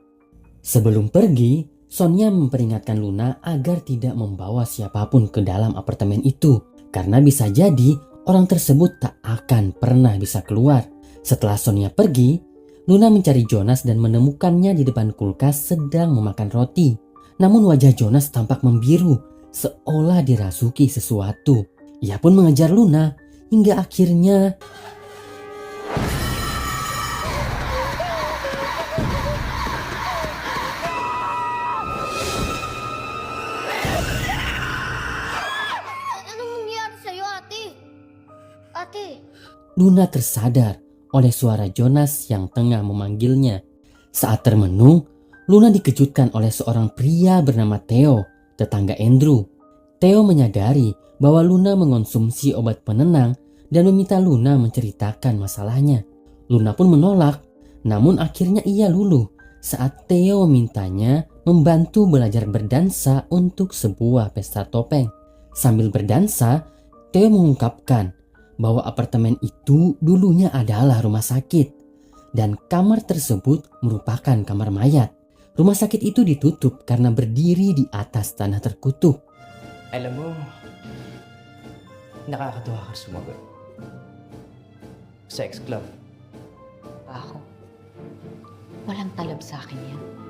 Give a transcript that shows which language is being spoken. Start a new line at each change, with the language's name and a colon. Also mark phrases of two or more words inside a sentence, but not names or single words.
Indonesian: Sebelum pergi, Sonia memperingatkan Luna agar tidak membawa siapapun ke dalam apartemen itu karena bisa jadi orang tersebut tak akan pernah bisa keluar. Setelah Sonia pergi, Luna mencari Jonas dan menemukannya di depan kulkas sedang memakan roti. Namun wajah Jonas tampak membiru, seolah dirasuki sesuatu. Ia pun mengejar Luna hingga akhirnya
Filipino: Anong nangyari sa'yo, ate? Ate!
Indonesian: Luna tersadar oleh suara Jonas yang tengah memanggilnya. Saat termenung, Luna dikejutkan oleh seorang pria bernama Theo, tetangga Andrew. Theo menyadari bahwa Luna mengonsumsi obat penenang dan meminta Luna menceritakan masalahnya. Luna pun menolak, namun akhirnya ia luluh saat Theo memintanya membantu belajar berdansa untuk sebuah pesta topeng. Sambil berdansa, Theo mengungkapkan bahwa apartemen itu dulunya adalah rumah sakit dan kamar tersebut merupakan kamar mayat. Rumah sakit itu ditutup karena berdiri di atas tanah terkutuk.
Filipino: Alam mo, nakakatuwa ka sumagot.
English: Sex club.
Filipino: Ako. Walang talab sa akin yan.